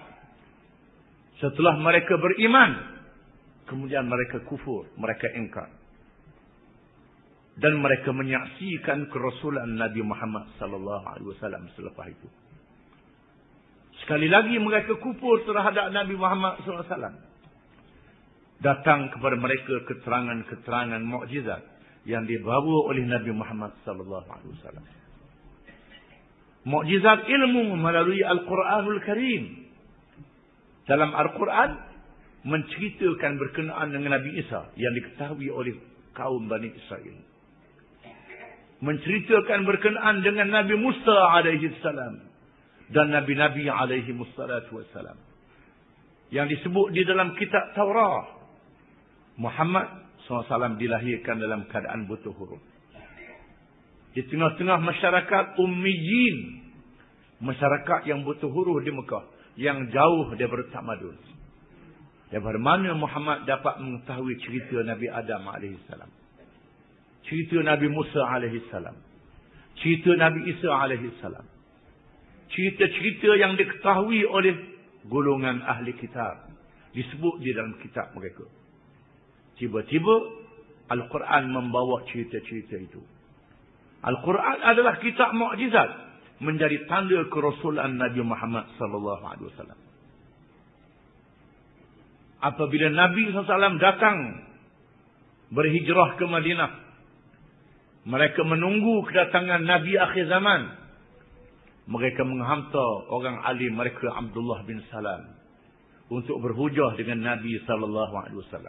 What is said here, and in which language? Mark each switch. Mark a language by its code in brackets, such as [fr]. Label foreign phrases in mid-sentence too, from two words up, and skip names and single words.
[ms] Setelah mereka beriman, kemudian mereka kufur, mereka engkar. Dan mereka menyaksikan kerasulan Nabi Muhammad [ar] صلى الله عليه وسلم [ms] selepas itu. Sekali lagi mereka kufur terhadap Nabi Muhammad [ar] صلى الله عليه وسلم. [ms] Datang kepada mereka keterangan-keterangan mukjizat yang dibawa oleh Nabi Muhammad [ar] صلى الله عليه وسلم. [ms] Mukjizat ilmu melalui Al-Quranul Karim. Dalam Al-Quran menceritakan berkenaan dengan Nabi Isa yang diketahui oleh kaum Bani Israel. Menceritakan berkenaan dengan Nabi Musa [ar] عليه السلام [ms] dan Nabi-Nabi [ar] عليه الصلاة والسلام, [ms] yang disebut di dalam kitab Taurat Muhammad SAW dilahirkan dalam keadaan buta huruf. Di tengah-tengah masyarakat ummiyin, masyarakat yang buta huruf di Mekah, yang jauh daripada tamadun. Daripada mana Muhammad dapat mengetahui cerita Nabi Adam AS, cerita Nabi Musa AS, cerita Nabi Isa AS, cerita-cerita yang diketahui oleh golongan ahli kitab, disebut di dalam kitab mereka. Tiba-tiba Al-Quran membawa cerita-cerita itu. Al-Quran adalah kitab mukjizat, menjadi tanda kerasulan Nabi Muhammad [ar] صلى الله عليه وسلم. [ms] Apabila Nabi SAW datang berhijrah ke Madinah, mereka menunggu kedatangan Nabi akhir zaman. Mereka menghantar orang alim mereka, Abdullah bin Salam, untuk berhujah dengan Nabi SAW.